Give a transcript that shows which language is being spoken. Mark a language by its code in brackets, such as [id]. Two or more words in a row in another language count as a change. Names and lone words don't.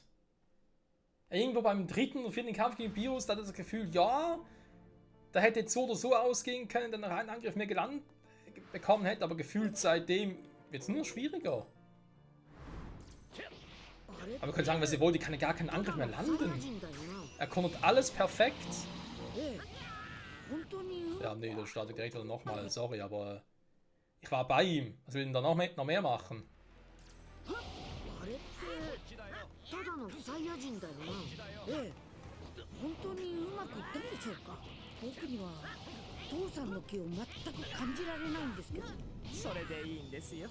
[de] Irgendwo beim dritten oder vierten Kampf gegen Bios, da hat das Gefühl, ja, da hätte jetzt so oder so ausgehen können, dann einen Angriff mehr gelandet bekommen hätte, aber gefühlt seitdem wird es nur schwieriger. Aber wir können sagen, was ihr wollt, die kann ja gar keinen Angriff mehr landen. Er kontert alles perfekt. Ja, nee, das startet direkt wieder nochmal, sorry, aber ich war bei ihm. Was will denn da noch mehr machen? [ja] ただのサイヤ人だよな。ええ、本当にうまくいったんでしょうか。僕には父さんの気を全く感じられないんですけど。それでいいんですよ。